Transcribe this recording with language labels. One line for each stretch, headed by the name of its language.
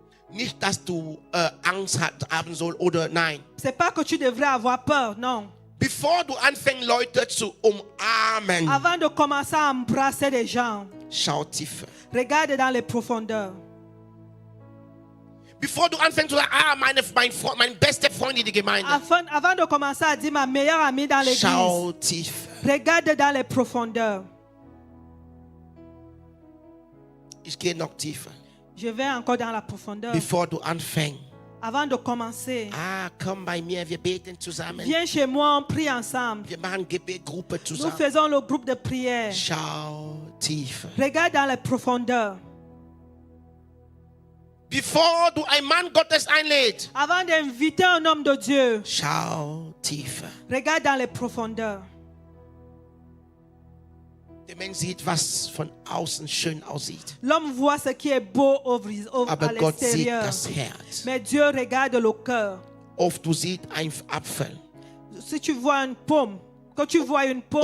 German: Nicht, dass du Angst haben soll oder nein.
French: C'est pas que tu devrais avoir peur, non.
German: Bevor du anfängst, Leute zu umarmen,
French: Avant de commencer à embrasser des gens,
German: schau tiefer.
French: regarde dans les profondeurs.
German: Bevor du anfängst zu sagen, mein bester Freund in der Gemeinde,
French: Avant de commencer à dire ma meilleure amie dans l'église,
German: schau tiefer.
French: regarde dans les profondeurs.
German: Ich gehe noch tiefer.
French: Je vais encore dans la profondeur.
German: Bevor du anfängst,
French: Avant de commencer,
German: Komm bei mir, wir beten zusammen.
French: viens chez moi, on prie ensemble.
German: Wir machen Gebetgruppe
French: Nous
German: zusammen.
French: faisons le groupe de prière.
German: Schau tiefer.
French: Regarde dans les profondeurs.
German: Bevor du einen Mann Gottes einlädst,
French: Avant d'inviter un homme de Dieu,
German: schau tiefer.
French: regarde dans les profondeurs.
German: Der Mensch sieht, was von außen schön aussieht.
French: L'homme voit ce qui est beau à
German: Aber Gott sieht
French: l'extérieur.
German: das Herz.
French: Mais Dieu regarde le cœur.
German: Oft du siehst einen Apfel.
French: Si tu vois une pomme, quand tu vois une pomme,